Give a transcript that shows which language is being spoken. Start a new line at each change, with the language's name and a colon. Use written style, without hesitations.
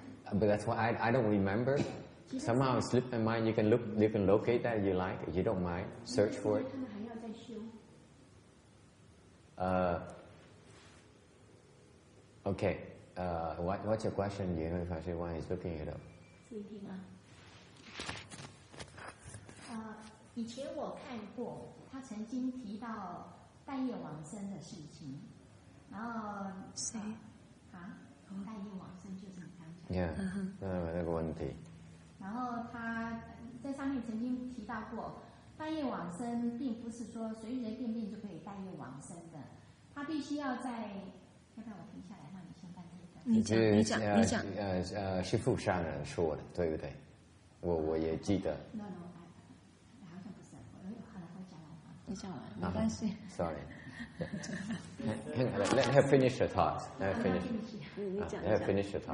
English: But that's why I don't remember. Somehow it slipped my mind. You can locate that if you like. If you don't mind, search for it.
Chinese: 他们还要再修。
English: Okay. What's your question? You know, if I say why he's looking it up.
Chinese: 注意听啊。以前我看过，他曾经提到半夜往生的事情，然后谁？半夜往生就是你刚讲。 Yeah. 那个问题。然后他在上面曾经提到过，半夜往生并不是说随随便便就可以半夜往生的，他必须要在。要不然我停下来让你先办这个。你讲。是富山人说的，对不对？我也记得。 No， 好像不是，后来我讲完。你讲完，没关系。
English: Sorry. Let her finish her thoughts. Let her finish.
Chinese: 你讲。
English: Let her finish her thoughts.